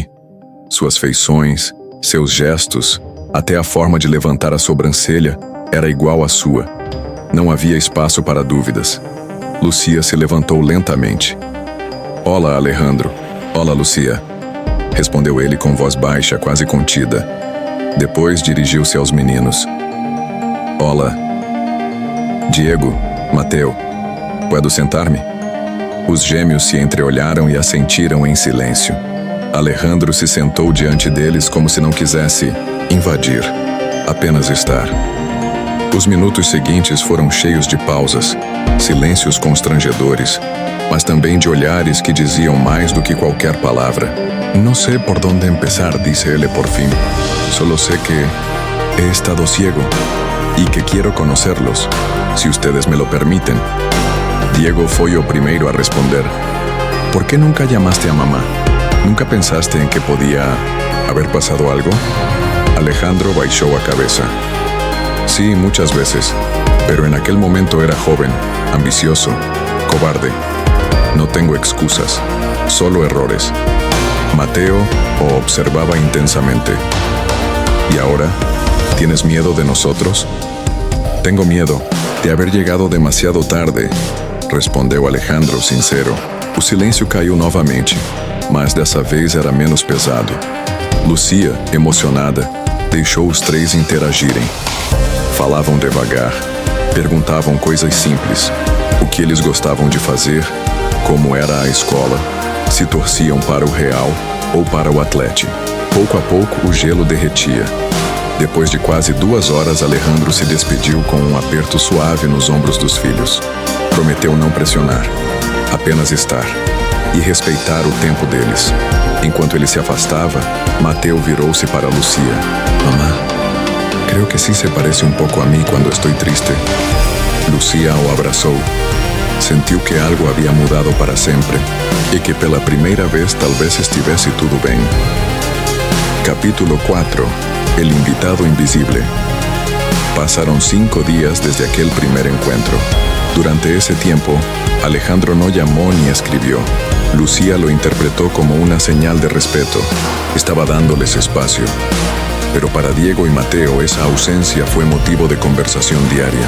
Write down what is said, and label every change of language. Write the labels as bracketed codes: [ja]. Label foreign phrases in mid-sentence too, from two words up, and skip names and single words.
[pt] Suas feições, seus gestos, até a forma de levantar a sobrancelha, era igual à sua. Não havia espaço para dúvidas. Lucía se levantou lentamente. Olá, Alejandro. Olá, Lucía. Respondeu ele com voz baixa, quase contida. Depois dirigiu-se aos meninos. Olá. [es] Diego, Mateo, puedo [pt] sentar-me? Os gêmeos se entreolharam e assentiram em silêncio. Alejandro se sentou diante deles como se não quisesse invadir, apenas estar. Os minutos seguintes foram cheios de pausas, silêncios constrangedores, mas também de olhares que diziam mais do que qualquer palavra. [es] No sé por dónde empezar, dice él por fin. Solo sé que he estado ciego y que quiero conocerlos, si ustedes me lo permiten. [pt] Diego foi o primeiro a responder. [es] ¿Por qué nunca llamaste a mamá? ¿Nunca pensaste en que podía haber pasado algo? [pt] Alejandro baixou a cabeça. [es] Sí, muchas veces, pero en aquel momento era joven, ambicioso, cobarde. No tengo excusas, solo errores. [pt] Mateo o observaba intensamente. [es] ¿Y ahora? ¿Tienes miedo de nosotros? Tengo miedo de haber llegado demasiado tarde, [pt] respondeu Alejandro sincero. O silêncio caiu novamente, mas dessa vez era menos pesado. Lucía, emocionada, deixou os três interagirem. Falavam devagar, perguntavam coisas simples, o que eles gostavam de fazer, como era a escola, se torciam para o Real ou para o Atlético. Pouco a pouco o gelo derretia. Depois de quase 2 horas, Alejandro se despediu com um aperto suave nos ombros dos filhos. Prometeu não pressionar, apenas estar e respeitar o tempo deles. Enquanto ele se afastava, Mateo virou-se para Lucia. [es] Mamá, creo que sí se parece un poco a mí cuando estoy triste. [pt] Lucia o abraçou. Sentiu que algo havia mudado para sempre e que pela primeira vez talvez estivesse tudo bem. [es] Capítulo 4. El invitado invisible. Pasaron 5 días desde aquel primer encuentro. Durante ese tiempo, Alejandro no llamó ni escribió. Lucía lo interpretó como una señal de respeto. Estaba dándoles espacio. Pero para Diego y Mateo esa ausencia fue motivo de conversación diaria.